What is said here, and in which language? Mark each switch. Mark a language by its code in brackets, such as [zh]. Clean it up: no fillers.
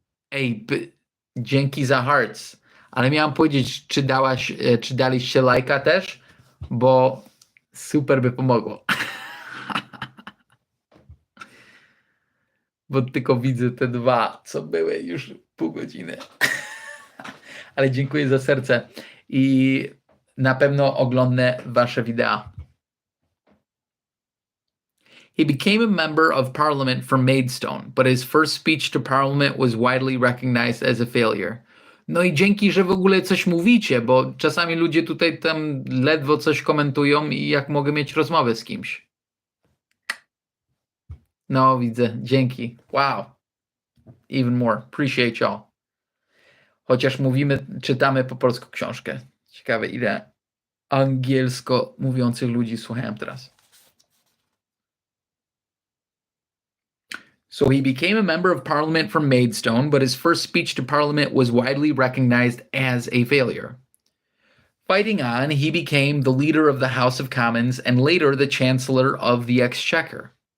[pl] Ej, dzięki za hearts. Ale miałam powiedzieć, czy daliście lajka też, bo super by pomogło. Bo tylko widzę te dwa, co były już pół godziny. Ale dziękuję za serce i na pewno oglądnę wasze wideo. [en] He became a member of parliament from Maidstone, but his first speech to parliament was widely recognized as a failure. [pl] No i dzięki, że w ogóle coś mówicie, bo czasami ludzie tutaj tam ledwo coś komentują i jak mogę mieć rozmowę z kimś. No, widzę. Dzięki. [en] Wow. Even more. Appreciate y'all. [pl] Chociaż czytamy po polsku książkę. Ciekawe, ile angielsko mówiących ludzi słuchałem teraz. [en] So he became a member of parliament from Maidstone, but his first speech to parliament was widely recognized as a failure. Fighting on, he became the leader of the House of Commons and later the Chancellor of the Exchequer.